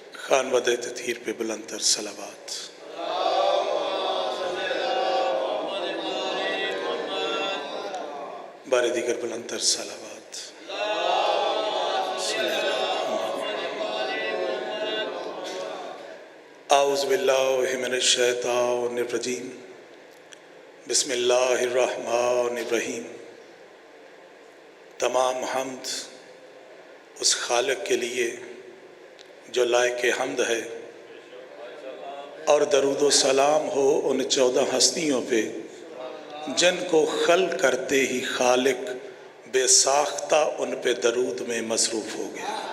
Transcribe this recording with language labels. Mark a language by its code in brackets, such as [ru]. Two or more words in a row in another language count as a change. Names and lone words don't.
[ur] خانوادہ تطہیر پہ بلند تر صلوات۔ بارے دیگر بلند تر صلوات. [ar] أعوذ بالله من الشيطان الرجيم. بسم الله الرحمن الرحيم. [ur] تمام حمد اس خالق کے لیے جو لائق حمد ہے، اور درود و سلام ہو ان 14 ہستیوں پہ جن کو خلق کرتے ہی خالق بے ساختہ ان پہ درود میں مصروف ہو گیا.